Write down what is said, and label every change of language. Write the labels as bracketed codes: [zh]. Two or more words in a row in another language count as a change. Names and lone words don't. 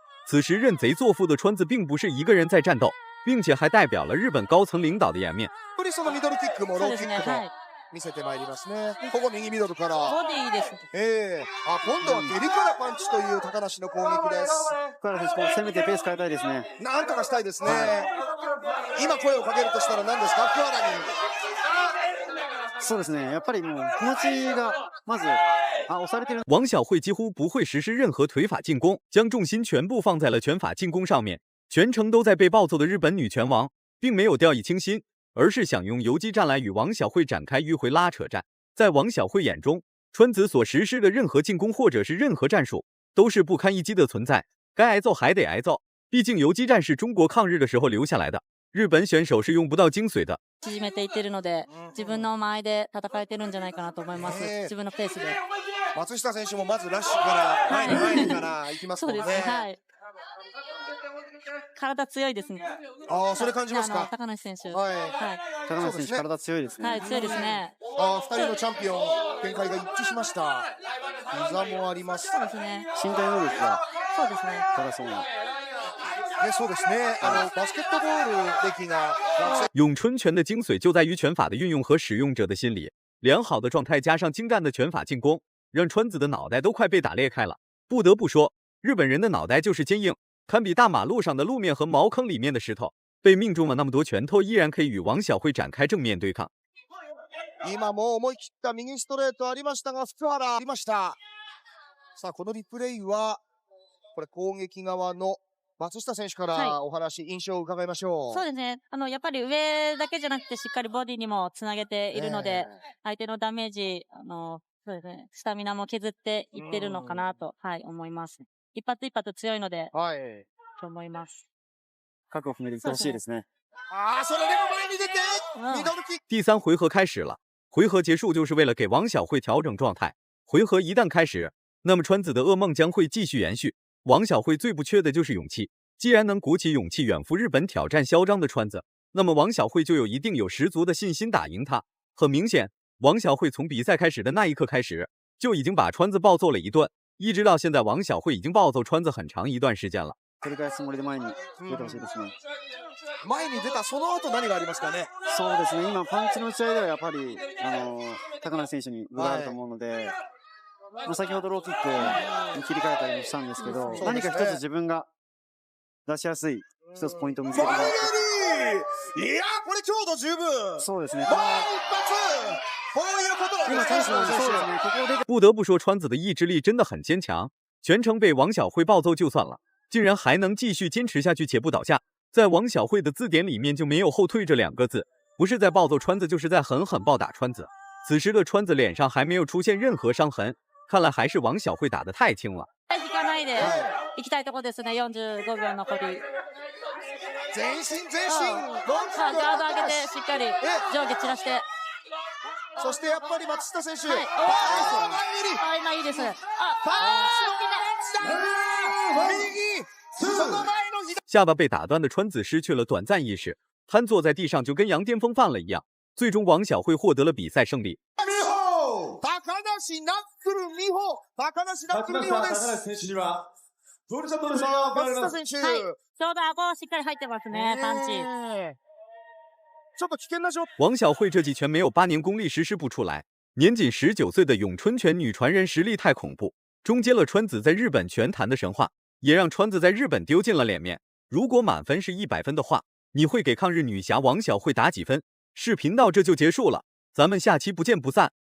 [zh] 此时认贼作父的川子并不是一个人在战斗，并且还代表了日本高层领导的颜面。 [ja] そうですね、はい。見せてまいりますね。ここ右ミドルから。ボディいいです。今度は蹴りからパンチという高梨の攻撃です。福原選手、攻めてペース変えたいですね。なんとかしたいですね。今声をかけるとしたら何ですか、福原に。そうですね。やっぱりもう気持ちがまず押されてる。 [zh] 王晓慧几乎不会实施任何腿法进攻，将重心全部放在了拳法进攻上面，全程都在被暴揍的日本女拳王，并没有掉以轻心，而是想用游击战来与王晓慧展开迂回拉扯战。在王晓慧眼中，川子所实施的任何进攻或者是任何战术都是不堪一击的存在，该挨揍还得挨揍。毕竟游击战是中国抗日的时候留下来的，日本选手是用不到精髓的。 [ja] 縮めていってるので、自分の間合いで戦えてるんじゃないかなと思います。自分のペースで。松下選手もまずラッシュから前にから行きますもんね。そうですね。はい。体強いですね。それ感じますか。高梨選手。はい。高梨選手、体強いですね。はい、強いですね。 2人のチャンピオン展開が一致しました。膝もあります。そうですね。身体能力がそうですね。高そうな。そうですね。バスケットボール歴が。 [zh] 咏春拳的精髓就在于拳法的运用和使用者的心理。良好的状态加上精湛的拳法进攻，让川子的脑袋都快被打裂开了。不得不说，日本人的脑袋就是坚硬，堪比大马路上的路面和茅坑里面的石头。被命中了那么多拳頭，依然可以与王晓慧展開正面對抗。 [ja] 今も思い切った右ストレートありましたが、福原ありました。さあ、このリプレイは、これ攻撃側の松下選手からお話、印象を伺いましょう。そうですね。やっぱり上だけじゃなくてしっかりボディにもつなげているので、相手のダメージ、そうですね、スタミナも削っていってるのかなと、思います。一発一発強いので、と思います。覚悟を決めていってほしいですね。それでも前に出て、ミドルキック。 [zh] 第3回合开始了，回合结束就是为了给王晓慧调整状态。回合一旦开始，那么川子的噩梦将会继续延续。王晓慧最不缺的就是勇气，既然能鼓起勇气远赴日本挑战嚣张的川子，那么王晓慧就一定有十足的信心打赢他。很明显，王晓慧从比赛开始的那一刻开始，就已经把川子暴揍了一顿，一直到现在，王晓慧已经暴揍川子很长一段時間了。 [ja] 取り返すつもりで前に出てほしいですね。前に出たその後何がありますかね。そうですね。今パンチの打ち合いではやっぱり高梨選手に分があると思うので。先ほどローキックに切り替えたりもしたんですけど、何か一つ自分が出しやすい一つポイントを見つけてもらって。いやこれ強度十分。そうですね。もう一発。こういうこと今チャンスなんでそうですね。ここで [zh] 不得不说，川子的意志力真的很坚强，全程被王晓慧暴揍就算了，竟然还能继续坚持下去且不倒下。在王晓慧的字典里面就没有后退这2个字，不是在暴揍川子，就是在狠狠暴打川子。此时的川子脸上还没有出现任何伤痕。看来还是王晓慧打得太轻了。 [ja] 引かないで行きたいところですね。45秒残り。前進。ガード上げてしっかり上下散らして。そしてやっぱり松下選手。今いいです。 [zh] 下巴被打断的川子失去了短暂意识，瘫坐在地上就跟羊癫疯犯了一样。最终王晓慧获得了比赛胜利。 [ja] 高梨ナックル美穂。高梨ナックル美穂です。高梨選手にはどうでしょう。松下選手。ちょうど顎しっかり入ってますね。パンチ。ちょっと危険な状態。 [zh] 王晓慧这几拳没有8年功力实施不出来。年仅19岁的咏春拳女传人实力太恐怖，终结了川子在日本拳坛的神话，也让川子在日本丢尽了脸面。如果满分是100分的话，你会给抗日女侠王晓慧打几分？视频到这就结束了，咱们下期不见不散。